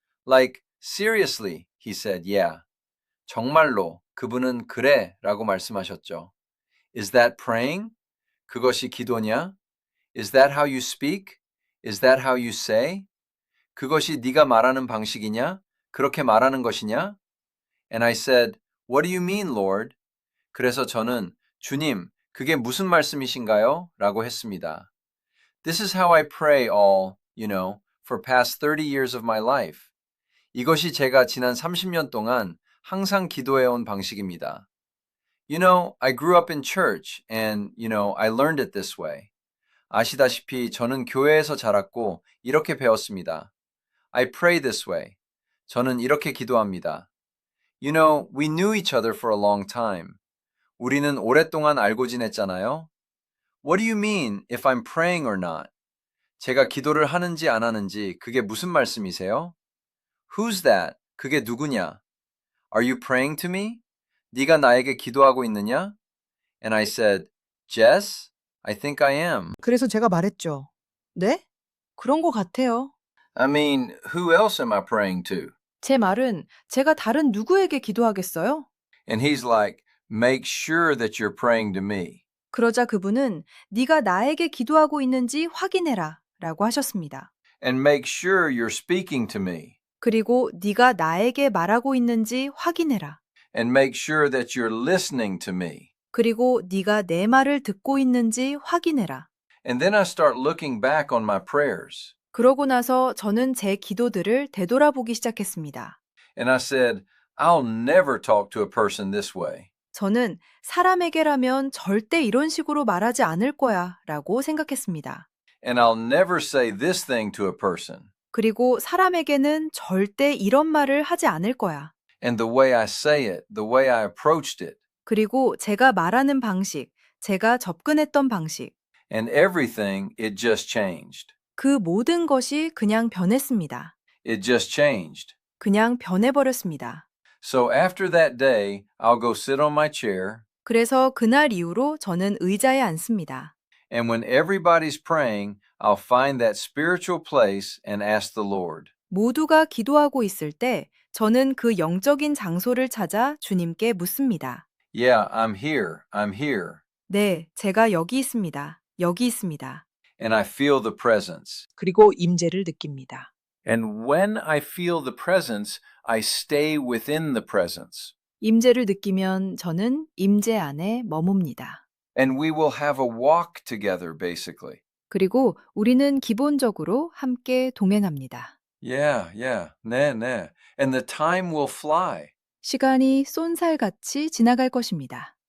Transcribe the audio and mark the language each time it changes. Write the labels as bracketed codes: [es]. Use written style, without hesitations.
[en] Like, seriously, he said, yeah. [ko] 정말로 그분은 그래 라고 말씀하셨죠. [en] Is that praying? [ko] 그것이 기도냐? [en] Is that how you speak? Is that how you say? [ko] 그것이 네가 말하는 방식이냐? 그렇게 말하는 것이냐? [en] And I said, What do you mean, Lord? [ko] 그래서 저는 주님, 그게 무슨 말씀이신가요? 라고 했습니다. [en] This is how I pray all, for past 30 years of my life. [ko] 이것이 제가 지난 30년 동안 항상 기도해온 방식입니다. [en] I grew up in church and, I learned it this way. [ko] 아시다시피 저는 교회에서 자랐고 이렇게 배웠습니다. [en] I pray this way. [ko] 저는 이렇게 기도합니다. [en] We knew each other for a long time. [ko] 우리는 오랫동안 알고 지냈잖아요. [en] What do you mean if I'm praying or not? [ko] 제가 기도를 하는지 안 하는지 그게 무슨 말씀이세요? [en] Who's that? [ko] 그게 누구냐? [en] Are you praying to me? [ko] 네가 나에게 기도하고 있느냐? [en] And I said, Jess, I think I am. [ko] 그래서 제가 말했죠. 네? 그런 것 같아요. [en] I mean, who else am I praying to? [ko] 제 말은 제가 다른 누구에게 기도하겠어요? [en] And he's like, make sure that you're praying to me. [ko] 그러자 그분은 네가 나에게 기도하고 있는지 확인해라 라고 하셨습니다. [en] And make sure you're speaking to me. [ko] 그리고 네가 나에게 말하고 있는지 확인해라. [en] And make sure that you're listening to me. [ko] 그리고 네가 내 말을 듣고 있는지 확인해라. [en] And then I start looking back on my prayers. [ko] 그러고 나서 저는 제 기도들을 되돌아보기 시작했습니다. [en] And I said, I'll never talk to a person this way. [ko] 저는 사람에게라면 절대 이런 식으로 말하지 않을 거야 라고 생각했습니다. [en] And I'll never say this thing to a person. [ko] 그리고 사람에게는 절대 이런 말을 하지 않을 거야. [en] And the way I say it, the way I approached it, [ko] 그리고 제가 말하는 방식, 제가 접근했던 방식, [en] and everything, it just changed. [ko] 그 모든 것이 그냥 변했습니다. [en] It just changed. [ko] 그냥 변해버렸습니다. [en] So after that day, I'll go sit on my chair, [ko] 그래서 그날 이후로 저는 의자에 앉습니다. [en] and when everybody's praying, I'll find that spiritual place and ask the Lord. [ko] 모두가 기도하고 있을 때 저는 그 영적인 장소를 찾아 주님께 묻습니다. [en] Yeah, I'm here. I'm here. [ko] 네, 제가 여기 있습니다. 여기 있습니다. [en] And I feel the presence. [ko] 그리고 임재를 느낍니다. [en] And when I feel the presence, I stay within the presence. [ko] 임재를 느끼면 저는 임재 안에 머뭅니다. [en] And we will have a walk together, basically. [ko] 그리고 우리는 기본적으로 함께 동행합니다. [en] Yeah. 네. And the time will fly. [ko] 시간이 쏜살같이 지나갈 것입니다.